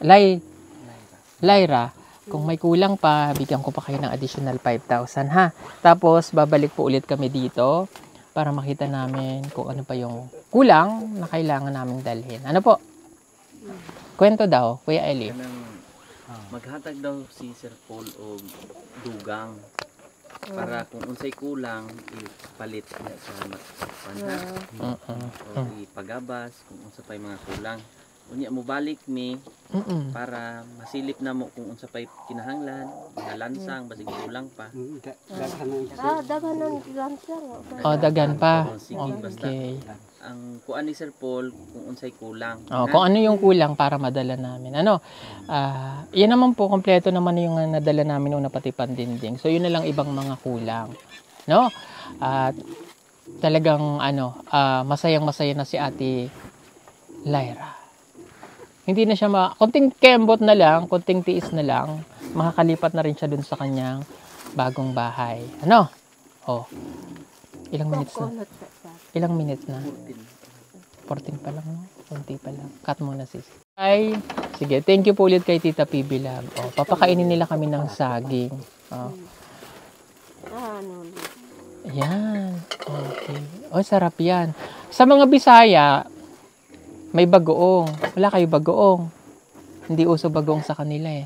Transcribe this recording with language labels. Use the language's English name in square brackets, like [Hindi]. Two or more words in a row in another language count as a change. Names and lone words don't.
[Filipino] Lyra, kung may kulang pa, bigyan ko pa kayo ng additional 5,000 ha. Tapos, babalik po ulit kami dito para makita namin kung ano pa yung kulang na kailangan naming dalhin. Ano po? Kwento daw, Kuya Eli. [Cebuano] Maghatag daw si Sir Paul o dugang para kung unsay kulang ipalit niya sa panha o ipagabas kung unsa pay mga kulang unya mo balik mi para masilip na mo kung unsa pay kinahanglan lansang basig kulang pa Daghan ng lansang. Dagan pa. sige basta ang kuan ni Sir Paul kung unsay kulang [Filipino] Kung ano yung kulang para madala namin. Yan naman po, kompleto naman yung nadala namin una pati pandinding. So, yun na lang ibang mga kulang. No? At talagang, masayang-masaya na si Ate Lyra. Hindi na siya konting kembot na lang, konting tiis na lang, makakalipat na rin siya dun sa kanyang bagong bahay. Ano? Ilang minutes na? Ilang minutes na? 14 pa lang, no? Kunti pa lang. Cut muna sis. Ay, Sige, [English] thank you [Filipino] po ulit kay Tita PB Lab. Oh, papakainin nila kami ng saging. Oh. Ayan. Okay. Oh, sarap yan. Sa mga Bisaya, may bagoong. Wala kayo bagoong. Hindi uso bagoong sa kanila eh.